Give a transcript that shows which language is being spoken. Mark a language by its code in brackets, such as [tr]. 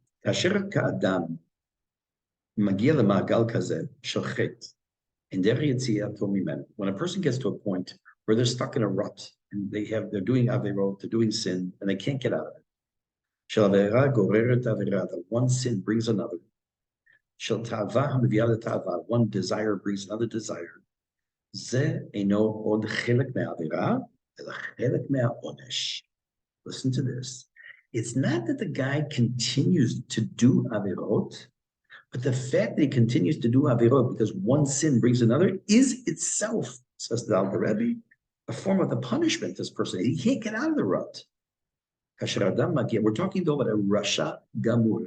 [he] כאשר כאדם מגיע למעגל כזה של חטא, אין דרך יציאתו ממנו. [en] When a person gets to a point where they're stuck in a rut, and they're doing averot, they're doing sin, and they can't get out of it. [he] של עבירה גוררת עבירה, [en] that one sin brings another. [he] של תאווה המביאה לתאווה, [en] one desire brings another desire. [he] זה אינו עוד חלק מהעבירה, אלא חלק מהעונש. [en] Listen to this. It's not that the guy continues to do avirot, but the fact that he continues to do avirot because one sin brings another is itself, says the Alter Rebbe, a form of the punishment this person. He can't get out of the rut. We're talking though about a Rasha Gamur.